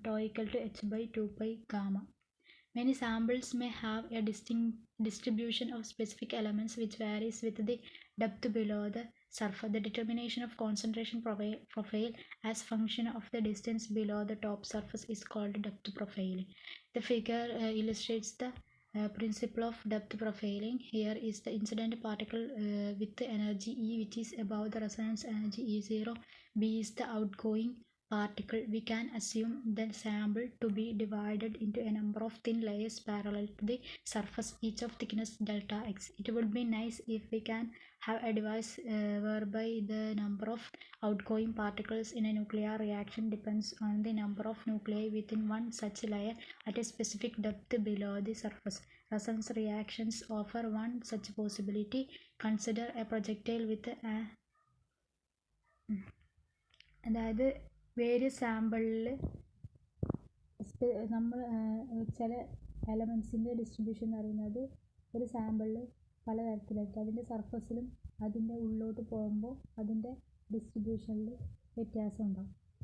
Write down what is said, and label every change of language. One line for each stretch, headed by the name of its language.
English: To equal to h by 2 pi gamma. Many samples may have a distinct distribution of specific elements which varies with the depth below the surface. The determination of concentration profile as function of the distance below the top surface is called depth profiling. The figure illustrates the principle of depth profiling. Here is the incident particle with the energy E, which is above the resonance energy E0. B is the outgoing particle. We can assume the sample to be divided into a number of thin layers parallel to the surface, each of thickness delta x. It would be nice if we can have a device whereby the number of outgoing particles in a nuclear reaction depends on the number of nuclei within one such layer at a specific depth below the surface. Resonance reactions offer one such possibility. Consider a projectile with
Malayalam: അതായത് various സാമ്പിളിൽ നമ്മൾ ചില എലമെൻസിൻ്റെ distribution എന്ന് പറയുന്നത് ഒരു സാമ്പിളിൽ പലതരത്തിലായിരിക്കും. അതിൻ്റെ സർഫസിലും അതിൻ്റെ ഉള്ളിലോട്ട് പോകുമ്പോൾ അതിൻ്റെ ഡിസ്ട്രിബ്യൂഷനിൽ വ്യത്യാസം ഉണ്ടാകും.